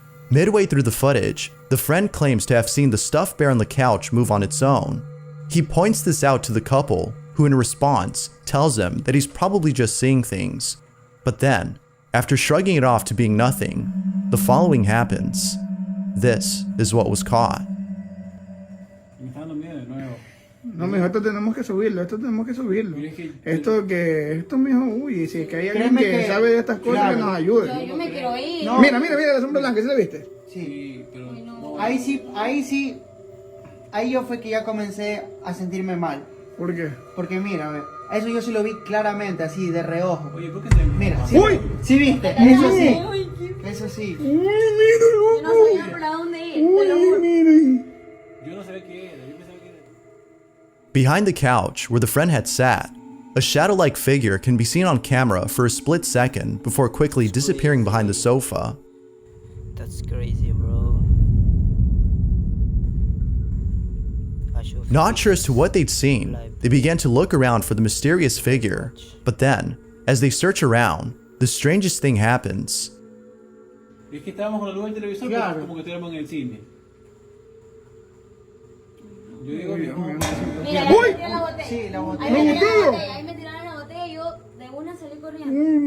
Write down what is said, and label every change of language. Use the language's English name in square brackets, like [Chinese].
[English] Midway through the footage, the friend claims to have seen the stuffed bear on the couch move on its own. He points this out to the couple, who in response tells him that he's probably just seeing things. But then, after shrugging it off to being nothing, the following happens. This is what was caught. [Spanish] Me está dando miedo de nuevo. No, mijo, esto tenemos que subirlo, Esto, mijo, uy, si es que hay alguien Créeme que sabe de estas cosas, claro. que nos ayude. Yo me quiero ir. No. Mira, la sombra blanca, ¿sí la viste? Sí. Pero Ay, no. Ahí sí, ahí yo fue que ya comencé a sentirme mal. ¿Por qué? Porque mira, ve, eso yo sí lo vi claramente, así, de reojo. Oye, ¿por qué te Mira, sí, ¡Uy! sí viste, eso sí. Yo no sabía para dónde ir. Te lo juro. Yo no sabía qué era, yo pensaba que era. [English] Behind the couch where the friend had sat, a shadow-like figure can be seen on camera for a split second before quickly disappearing behind the sofa. That's crazy, bro. I should Not sure as to what they'd seen, they began to look around for the mysterious figure, but then, as they search around, the strangest thing happens. [Spanish] Es que estábamos con la luz del televisor, Claro. pero como que estuviéramos en el cine. Yo digo, Uy, Dios mío. Mira, ¡Uy! ahí me tiraron la botella. Sí, la botella. Ahí me tiraron ¿Tío? la botella, ahí me tiraron la botella y yo de una salí corriendo.